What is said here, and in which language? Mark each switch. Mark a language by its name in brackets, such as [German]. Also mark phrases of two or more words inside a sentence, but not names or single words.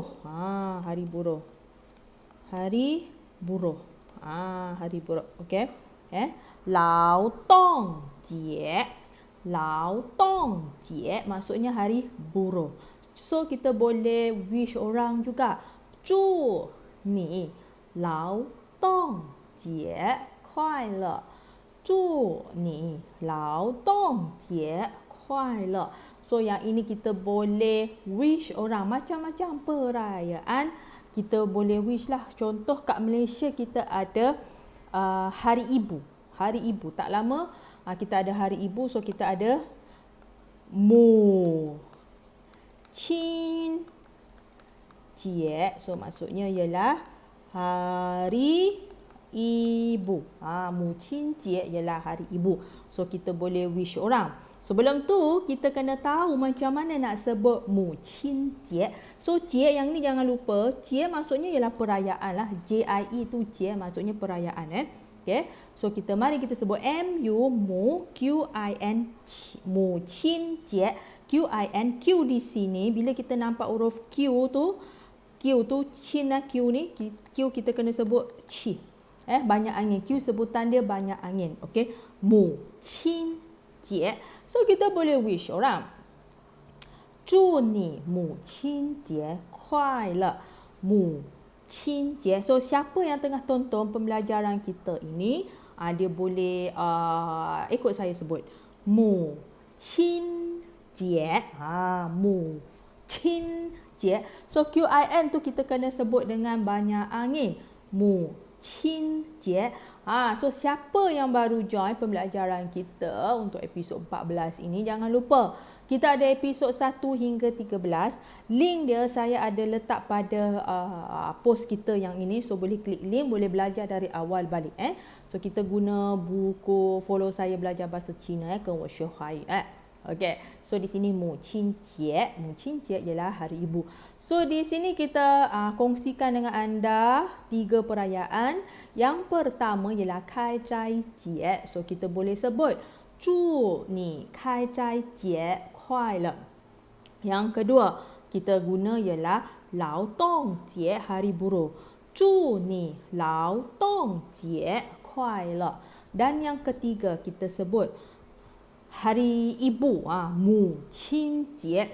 [Malay] Hari Buruh. Hari Buruh. Hari Buruh. Okey. [Chinese] 劳动节. 劳动节 [Malay] maksudnya hari buruh. So kita boleh wish orang juga. [Chinese] 祝你劳动节快乐。祝你劳动节快乐。 [Malay] So yang ini kita boleh wish orang macam-macam perayaan. Kita boleh wish lah. Contoh kat Malaysia kita ada Hari Ibu. Hari Ibu. Tak lama kita ada Hari Ibu. So kita ada [Chinese] 母亲节. [Malay] So maksudnya ialah Hari Ibu. [Chinese] 母亲节 [Malay] ialah Hari Ibu. So kita boleh wish orang. Sebelum tu kita kena tahu macam mana nak sebut [Chinese] 母亲节. [Malay] So Jie yang ni jangan lupa, Jie maksudnya ialah perayaan lah. JIE tu Jie maksudnya perayaan Okay. So mari kita sebut [Chinese] 母亲母亲节. [Malay] Qin Q di sini bila kita nampak huruf Q tu Qin lah, Q ni Q kita kena sebut Qi. Banyak angin. Q sebutan dia banyak angin. [Chinese] Okay. 母亲节. [Malay] So kita boleh wish orang. [Chinese] 祝你母亲节快乐. 母亲节. [Malay] So siapa yang tengah tonton pembelajaran kita ini, dia boleh ikut saya sebut. [Chinese] 母亲节. 母亲节. [Malay] So QIN tu kita kena sebut dengan banyak angin. [Chinese] 母亲节. [Malay] So siapa yang baru join pembelajaran kita untuk episod 14 ini, jangan lupa kita ada episod 1 hingga 13. Link dia saya ada letak pada post kita yang ini. So boleh klik link, boleh belajar dari awal balik. So kita guna buku Follow Saya Belajar Bahasa Cina ke Woshihai. Okay, so di sini [Chinese] 母亲节. 母亲节 [Malay] ialah Hari Ibu. So di sini kita kongsikan dengan anda 3 perayaan. Yang pertama ialah [Chinese] 开斋节. [Malay] So kita boleh sebut [Chinese] 祝你开斋节快乐. [Malay] Yang kedua kita guna ialah [Chinese] 劳动节, [Malay] Hari Buruh. [Chinese] 祝你劳动节快乐. [Malay] Dan yang ketiga kita sebut Hari Ibu, [Chinese] 母亲节.